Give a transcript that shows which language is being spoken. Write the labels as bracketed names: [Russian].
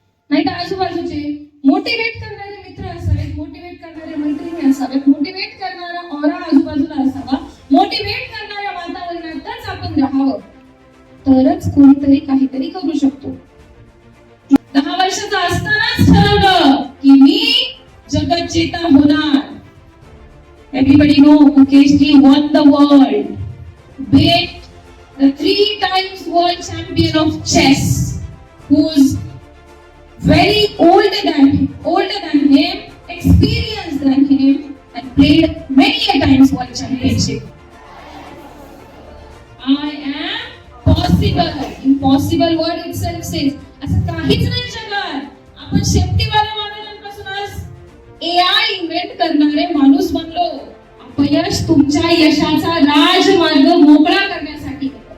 [Marathi] नाही तर आजूबाजूचे मोटिवेट करणारे मित्र असावेत, मोटिवेट करणारे मैत्रिणी असावेत, मोटिवेट करणारा ऑरा आजूबाजूला असावा, मोटिवेट करणाऱ्या वातावरणातच आपण राहावं, तरच कोणीतरी काहीतरी करू शकतो. 10 वर्षाचा असतानाच ठरवलं की मी जगज्जेता होणार. [English] Everybody know Mukesh ji won the world, beat the 3 times world champion of chess, who's very older than him, experienced than him, and played many a times world championship. I am possible. Impossible word itself says [Marathi] असं काहीच नाही जगात. आपण शेपटीवाल्या वादळांपासून आज AI invent करणारे माणूस बनलो. अपयश तुमच्या यशाचा राजमार्ग मोकळा करण्यासाठी.